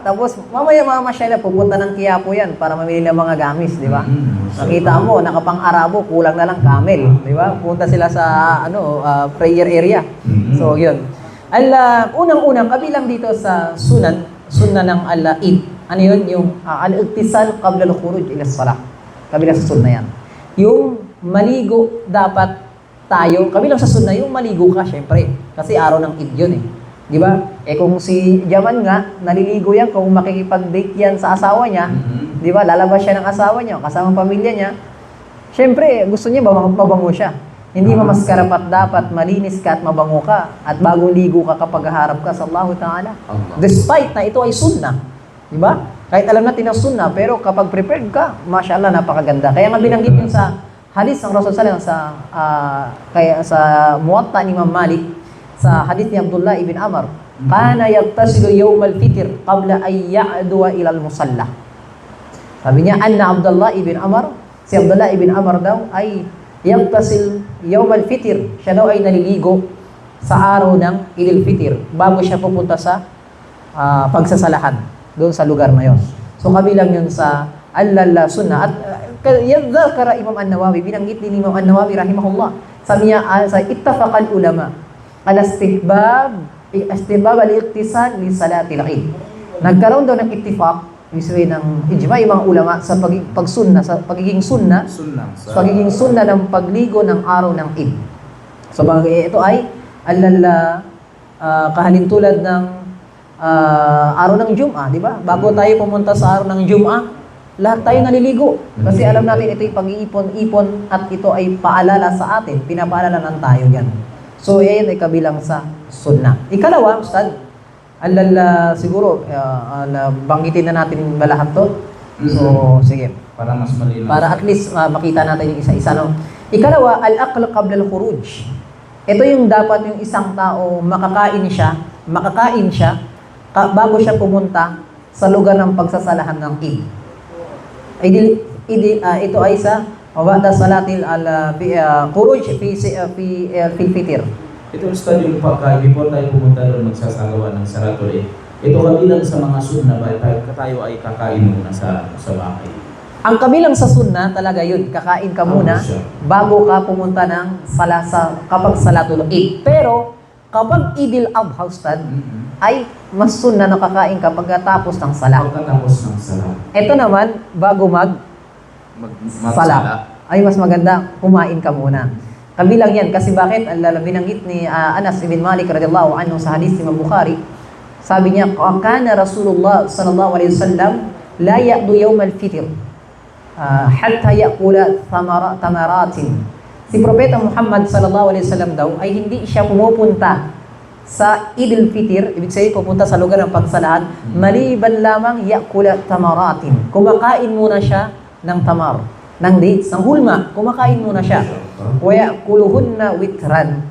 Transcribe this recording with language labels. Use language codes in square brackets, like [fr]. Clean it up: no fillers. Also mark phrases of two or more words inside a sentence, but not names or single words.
[tl] Tapos, mamaya mamasyala, pupunta ng Quiapo yan para mamili ng mga gamis, di ba? Nakita mo, nakapang-Arabo, kulang na lang camel, di ba? Punta sila sa, prayer area. So, yun. Unang-unang, kabilang dito sa sunan ng Eid. Ano yun? [ar] Yung الاغتسال قبل الخروج إلى الصلاة. [tl] Kabilang sa sunna yan. Yung maligo dapat tayo, kabilang sa sunna, yung maligo ka, syempre. Kasi araw ng Eid yun eh. Di ba? Kung si Jaman nga, naliligo yan, kung makikipag-date yan sa asawa niya, di ba? Lalabas siya ng asawa niya, kasama pamilya niya. Syempre, gusto niya mabango siya. Hindi mas karapat dapat malinis ka at mabango ka at bagong ligo ka kapag haharap ka sa [ar] الله تعالى. [tl] Despite na ito ay sunna. Di ba? Kahit alam natin ang sunna, pero kapag prepared ka, mashallah, napakaganda. Kaya nga binanggit yun sa hadith ng Rasul [ar] صلى الله عليه وسلم [tl] sa Muwatta ni Imam Malik, sa hadith ni Abdullah ibn Amr, [ar] كان يغتسل يوم الفطر قبل أن يغدو إلى المصلى. [tl] Sabi niya, anna Abdullah ibn Amr, si Abdullah ibn Amr daw ay [ar] يغتسل يوم الفطر, [tl] siya daw ay naliligo sa araw ng Eid al-Fitr bago siya pupunta sa pagsasalahan doon sa lugar na yon. So kabilang yun sa sunnah. At yadhakara Imam An-Nawawi, binanggit din Imam An-Nawawi rahimahullah, sabi niya, sa [ar] اتفق العلماء على استحباب الاغتسال لصلاة العيد. [tl] Nagkaroon daw ng ittifaq, ibig ng ijma' yung mga ulama sa pagiging sunna ng pagligo ng araw ng Eid. So ito ay kahalintulad ng araw ng Jum'ah, di ba? Bago tayo pumunta sa araw ng Jum'ah, lahat tayo naliligo. Kasi alam natin ito ay pag-iipon-ipon at ito ay paalala sa atin. Pinapaalala ng tayo yan. So, yan ay kabilang sa sunnah. Ikalawa, Ustad, siguro, banggitin na natin ba lahat to? So, sige. Para mas malinaw. Para at least makita natin yung isa-isa. No? Ikalawa, [ar] الأكل قبل الخروج. [tl] Ito yung dapat yung isang tao makakain siya bago siya pumunta sa lugar ng pagsasalahan ng Eid. Ito ay sa [ar] بعد صلاة الخروج في فطر. [tl] Ito Ustad, yung before tayo pumunta doon magsasagawa ng [ar] صلاة العيد. [tl] Ito kabilang sa mga sunna ba tayo ay kakain muna sa bahay. Ang kabilang sa sunna talaga yun, kakain ka muna bago ka pumunta ng kapag [ar] صلاة العيد. [tl] Pero kapag Eid al-Adha, Ustad, ay mas sunna na kakain ka pagkatapos ng salat. Ito naman, bago salat, ay mas maganda kumain ka muna. Kabilang yan, kasi bakit? Binanggit ni Anas ibn Malik [ar] رضي الله عنه [tl] sa hadith ni Imam Bukhari, sabi niya, [ar] كان رسول الله صلى الله عليه وسلم لا يغدو يوم الفطر حتى يأكل تمرات. [tl] Si Propeta Muhammad [ar] صلى الله عليه وسلم [tl] daw ay hindi siya pumupunta sa Eid al-Fitr, ibig sabihin pupunta sa lugar ng pagsalahan, maliban lamang [ar] يأكل تمرات. [tl] Kumakain muna siya ng tamar, ng dates, ng hulma. Kumakain muna siya. [ar] ويأكلهن وترا.